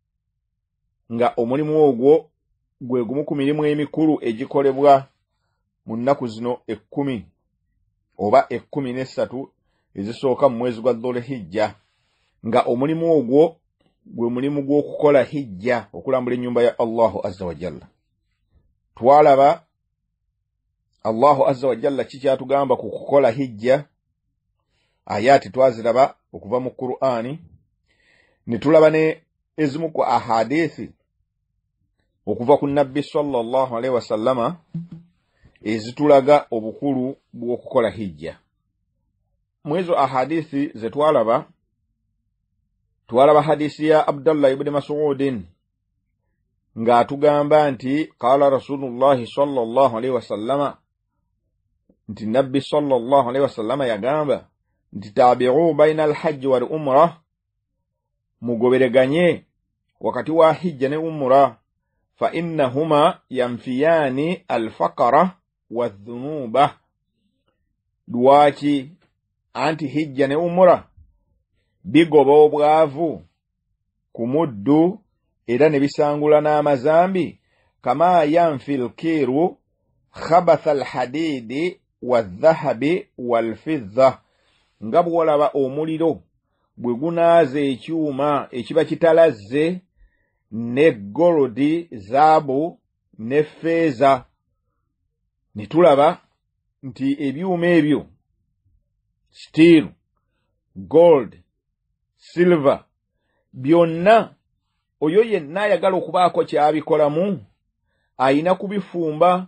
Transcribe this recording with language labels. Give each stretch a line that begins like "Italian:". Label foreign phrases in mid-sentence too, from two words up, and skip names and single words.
Ganda: nga omulimu ogwo gwe gumu ku mirimu emikulu egikolebwa mu nnaku zino 10 oba 13 ezisooka mu mwezi gwa Dhulhijja nga omulimu ogwo gwe mulimu gw'okukola hijja okulambula ennyumba ya
Arabic: الله عز وجل
Ganda: twalaba
Arabic: الله عز وجل
Ganda: kikyatugamba ku kukola hijja ayati twaziraba okuva mu Qur'ani ne tulaba ne ezimu ku ahadithi okuva ku nabbi
Arabic: صلى الله عليه وسلم
Ganda: ezitulaga obukulu bw'okukola hijja mwezo ahadithi ze twalaba hadisi ya Abdullah ibn Mas'udin nga atugamba nti
Arabic: قال رسول الله صلى الله عليه وسلم
Ganda: nti nabbi
Arabic: صلى الله عليه وسلم
Ganda: yagamba nti
Arabic: تابعوا بين الحج والعمرة,
Ganda: mugobereganye wakati wa hijja ne umra,
Arabic: فإنهما ينفيان الفقر والذنوب.
Ganda: Lwaki anti hijja ne umra bigoba obwavu ku muddu era ne bisangula n'amazambi,
Arabic: كما ينفي الكير خبث الحديد والذهب والفضة,
Ganda: nga bwolaba omuliro bwe gunaaza ekyuma ekiba kitalazze ne golodi, zaabu ne feeza. Ne tulaba nti ebyuma ebyo
English: steel, gold, silver,
Ganda: byonna oyo yenna ayagala okubaako kyabikolamu ayina kubifumba.